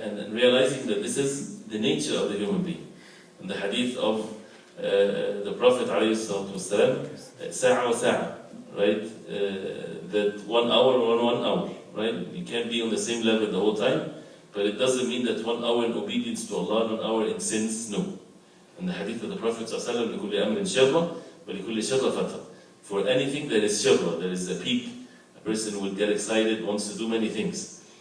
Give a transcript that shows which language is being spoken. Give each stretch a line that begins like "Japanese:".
English: And realizing that this is the nature of the human being. In the hadith of the Prophet ﷺ, sa'a wa sa'a, right? That 1 hour or 1 hour, right? You can't be on the same level the whole time, but it doesn't mean that 1 hour in obedience to Allah, 1 hour in sins, no. In the hadith of the Prophet
Arabic: ﷺ, لِكُلِّ أَمْرٍ شَرَّةٍ وَلِكُلِّ شَرَّةٍ فَتْرَةٍ.
English: For anything that is shirra, there is a peak, a person will get excited, wants to do many things.